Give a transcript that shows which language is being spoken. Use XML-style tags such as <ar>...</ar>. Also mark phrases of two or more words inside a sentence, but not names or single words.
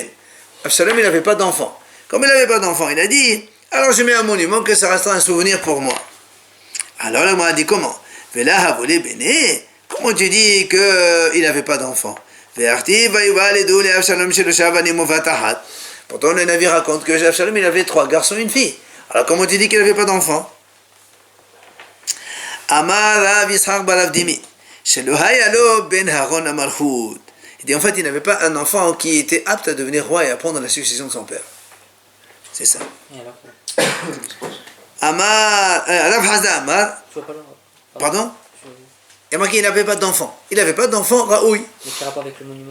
<fr>Absalom, il n'avait pas d'enfant. Comme il n'avait pas d'enfant, il a dit, alors je mets un monument que ça restera un souvenir pour moi. Alors là, moi, a dit, comment? Comment tu dis qu'il n'avait pas d'enfant? Pourtant, le Navi raconte que Absalom, il avait 3 garçons et une fille. Alors comment tu dis qu'il n'avait pas d'enfant?</fr> <he>אמר רב יצחק בר אבדימי, שלא היה לו בן הגון למלכות.</he> <fr>Il dit en fait, il n'avait pas un enfant qui était apte à devenir roi et à prendre la succession de son père. C'est ça.</fr> <he>אמר, רב חסדא אמר.</he> <fr>Pardon? Il a marqué qu'il n'avait pas d'enfant. Il n'avait pas d'enfant, Raoui. Mais quel rapport avec le monument?</fr>